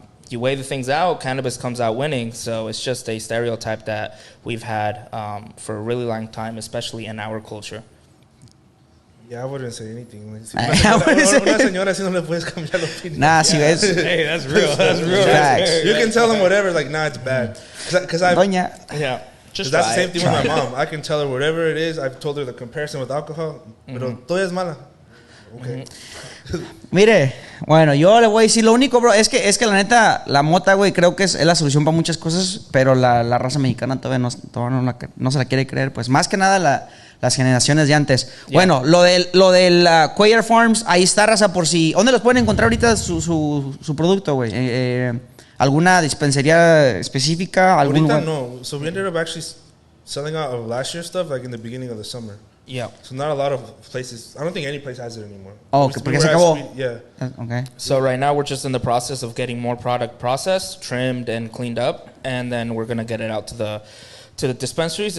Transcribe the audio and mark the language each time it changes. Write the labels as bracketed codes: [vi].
[en] You weigh the things out, cannabis comes out winning. So it's just a stereotype that we've had for a really long time, especially in our culture. Yeah, I wouldn't say anything. [es] Una señora si no le puedes cambiar la opinión. Nah, si ves. [en] Hey, that's real. That's real. Facts. You can tell them whatever, like, nah, it's bad. Because [es] Doña. [en] Yeah. Just that's the try same it. thing with my mom. I can tell her whatever it is. I've told her the comparison with alcohol. [es] Pero todo es mala. Okay. Mire, bueno, yo le voy a decir lo único, bro, es que la neta, la mota, güey, creo que es la solución para muchas cosas, pero la raza mexicana todavía no se la quiere creer, pues más que nada las generaciones de antes. Yeah. Bueno, lo del Quaker Farms, ahí está, raza, por si, ¿dónde los pueden encontrar ahorita su producto, güey? ¿Alguna dispensaría específica? Ahorita no, [en] so we ended up actually selling out of last year's stuff, like in the beginning of the summer. Yeah. So not a lot of places. I don't think any place has it anymore. Oh, okay, [es] porque se acabó. [en] Yeah. Okay. So right now we're just in the process of getting more product processed, trimmed, and cleaned up, and then we're gonna get it out to the dispensaries.